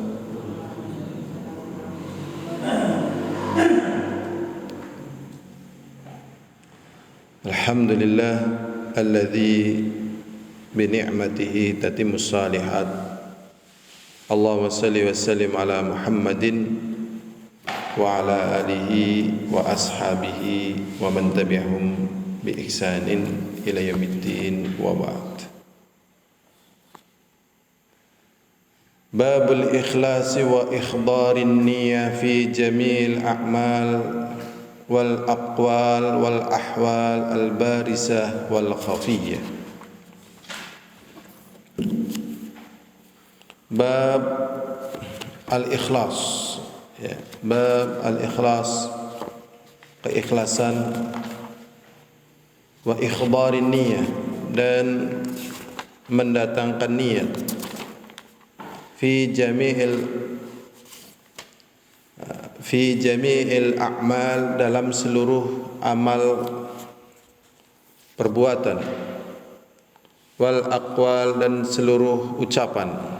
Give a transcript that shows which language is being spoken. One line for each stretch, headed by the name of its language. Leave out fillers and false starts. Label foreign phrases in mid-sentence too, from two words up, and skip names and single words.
Arabic: الحمد لله الذي بنعمته تتم الصالحات. اللهم صل وسلم على محمد وعلى آله وأصحابه ومن تبعهم بإحسان إلى يوم الدين وبعد. باب الإخلاص وإحضار النية في جميع الأعمال والأقوال والأحوال البارزة والخفية. باب الإخلاص, ya, باب الإخلاص, keikhlasan, وإحضار النية,
Indonesian: dan mendatangkan niat,
Arabic: في جميع الأعمال,
Indonesian: dalam seluruh amal perbuatan,
Arabic: والأقوال,
Indonesian: dan seluruh ucapan,